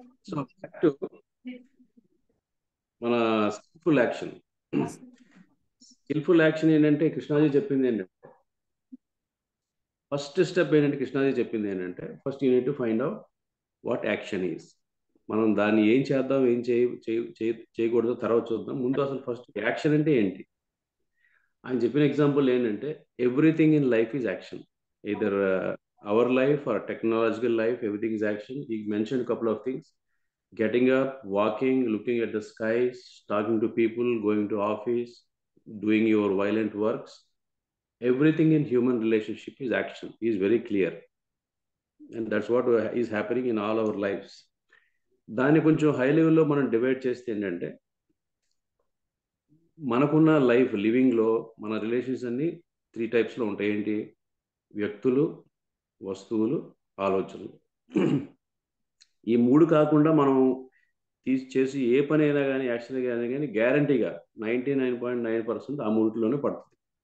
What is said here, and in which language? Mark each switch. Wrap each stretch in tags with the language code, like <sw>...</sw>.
<te>So మన skilful action ఏంటంటే కృష్ణాజీ చెప్పింది ఏంటంటే ఫస్ట్ స్టెప్ ఏంటంటే కృష్ణాజీ చెప్పింది ఏంటంటే</te> <en>First you need to find out what action is.</en> <te>మనం దాన్ని ఏం చేద్దాం, ఏం చేయకూడదో తర్వాత చూద్దాం. ముందు అసలు ఫస్ట్ యాక్షన్ అంటే ఏంటి. ఆయన చెప్పిన ఎగ్జాంపుల్ ఏంటంటే</te> <en>Everything in life is action. Either our life or technological life, everything is action. He mention couple of things: getting up, walking, looking at the skies, talking to people, going to office, doing your violent works. Everything in human relationship is action. He is very clear. And that's what is happening in all our lives.</en> <te>దాన్ని కొంచెం high లెవెల్లో మనం divide చేస్తే ఏంటంటే మనకున్న life లివింగ్లో మన relations అన్ని 3 టైప్స్లో ఉంటాయి. ఏంటి? వ్యక్తులు, వస్తువులు, ఆలోచనలు. ఈ 3 కాకుండా మనం చేసి ఏ పని అయినా కానీ, యాక్షన్ అయినా కానీ గ్యారంటీగా 99.9% ఆ 3లోనే పడుతుంది.</te>